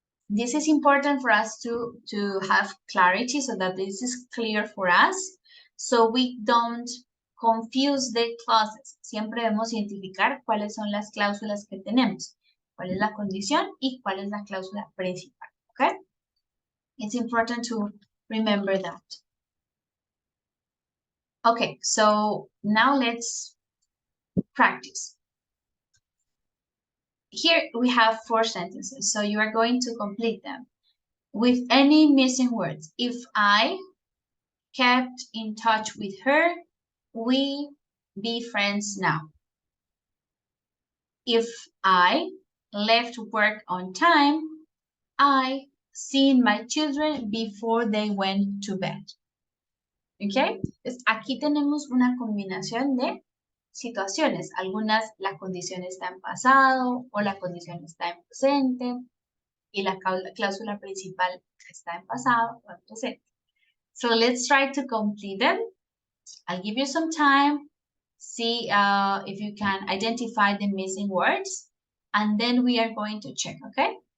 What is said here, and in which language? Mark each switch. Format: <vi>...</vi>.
<en>This is important for us to have clarity so that this is clear for us. So we don't confuse the clauses.</en> <es>Siempre debemos identificar cuáles son las cláusulas que tenemos. Cuál es la condición y cuál es la cláusula principal.</es> <en>Okay? It's important to remember that. Okay, so now let's practice. Here we have 4 sentences, so you are going to complete them with any missing words. If I kept in touch with her, we be friends now. If I left work on time, I seen my children before they went to bed.</en> <es>¿Ok? Entonces, aquí tenemos una combinación de situaciones. Algunas la condición está en pasado o la condición está en presente y la cláusula principal está en pasado o en presente.</es> <en>So let's try to complete them. I'll give you some time. See if you can identify the missing words. And then we are going to check, okay?</en>